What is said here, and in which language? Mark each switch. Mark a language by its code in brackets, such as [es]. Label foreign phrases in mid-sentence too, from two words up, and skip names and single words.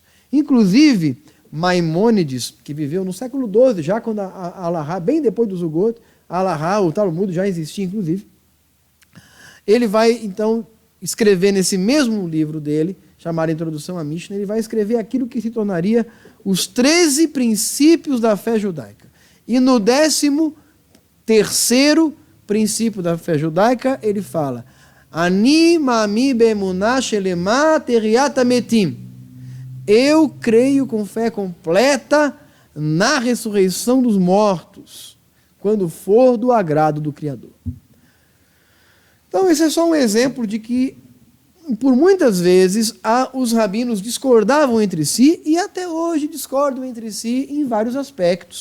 [pt] Inclusive, Maimônides, que viveu no século XII, já quando a Alahá, bem depois do Zugot, a Alahá, o Talmud já existia, inclusive, ele vai, então, escrever nesse mesmo livro dele, chamado Introdução à Mishnah, ele vai escrever aquilo que se tornaria os 13 princípios da fé judaica. E no 13º princípio da fé judaica, ele fala: [he] אני מאמין באמונה שלמה תחיית המתים. [pt] Eu creio com fé completa na ressurreição dos mortos, quando for do agrado do Criador. Então, esse é só um exemplo de que, por muitas vezes, os rabinos discordavam entre si e até hoje discordam entre si em vários aspectos.